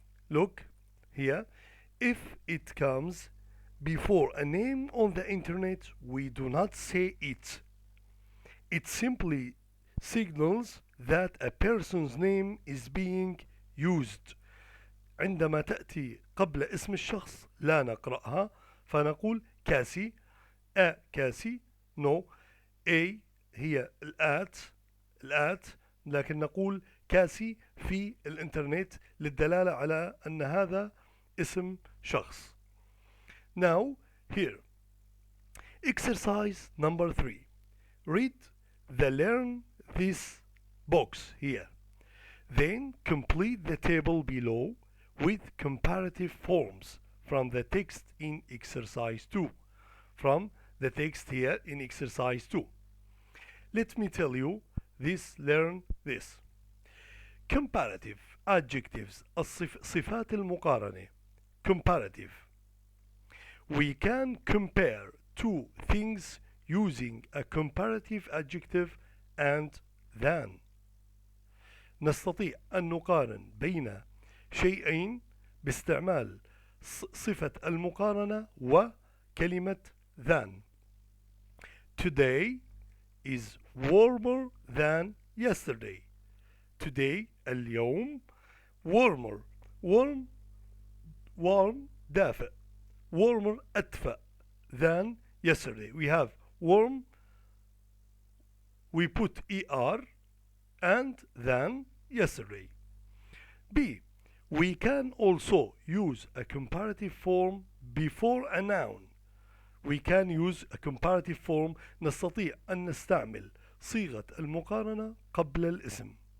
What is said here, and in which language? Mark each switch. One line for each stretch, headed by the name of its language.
English: Look here, if it comes before a name on the internet, we do not say it. It simply signals that a person's name is being used.
Arabic: عندما تأتي قبل اسم الشخص لا نقرأها فنقول كاسي كاسي no A هي الآت لكن نقول كاسي في الانترنت للدلالة على أن هذا اسم شخص.
English: Now here exercise number 3. Read the learn this box here. Then complete the table below with comparative forms from the text in exercise 2. From the text here in exercise 2. Let me tell you this, learn this. Comparative adjectives
Arabic: صفات المقارنة.
English: Comparative. We can compare two things using a comparative adjective and than.
Arabic: نستطيع أن نقارن بين شيئين باستعمال صفة المقارنة وكلمة than.
English: Today is warmer than yesterday. Today اليوم warmer. Warm دافئ. Warmer أدفأ than yesterday. We have warm, we put er and than yesterday. B. We can also use a comparative form before a noun. We can use a comparative form.
Arabic: نستطيع أن نستعمل صيغة المقارنة قبل الاسم.